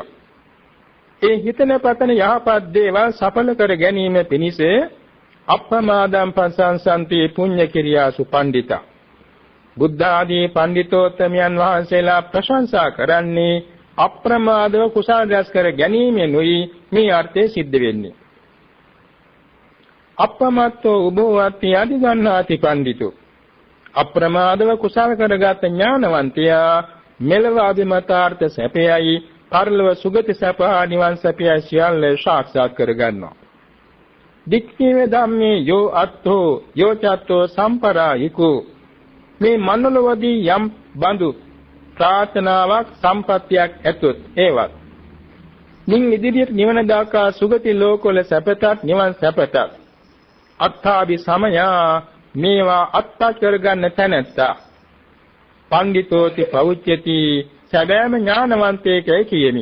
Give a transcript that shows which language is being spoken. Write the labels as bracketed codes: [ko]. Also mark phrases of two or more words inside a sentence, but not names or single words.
[si] ඒ හිතන පතන යහපත් දේවල් සඵල කර ගැනීම පිණිස [pi] අප්‍රමාදම් පසංසන්ති පුඤ්ඤ කිරියාසු පණ්ඩිතා [si] බුද්ධ ආදී පඬිතෝත්තමයන් වහන්සේලා ප්‍රශංසා කරන්නේ අප්‍රමාදව කුසල රැස් කර ගැනීමෙනුයි මේ අර්ථය සිද්ධ වෙන්නේ. [pi] අප්‍රමත්තෝ උභවති අධිගණ්ණාති පඬිතෝ [si] අප්‍රමාදව කුසල කරගත් ඥානවන්තයා මෙලව අභිමතාර්ථ සැපයයි පරලොව සුගති සැප නිවන් සැපයයි සියල්ල සාක්ෂාත් කරගන්නවා. [pi] දික්ඛේ ධම්මේ යෝ අත්තෝ යෝ චත්තෝ සම්පරායිකෝ [si] මේ මනෝලවදී යම් බඳු ප්‍රාර්ථනාවක් සම්පත්තියක් ඇතොත් ඒවත් නින් ඉදිරියට නිවන දාකා සුගති ලෝකවල සැපතත් නිවන් සැපතත් [pi] අත්ථාභි සමයා [si] මේවා අත්පත් කරගන්න තැනැත්තා [pi] පඬිතෝති පෞච්‍යති [si] සැබෑම ඥානවන්තයෙක්යි කියමි.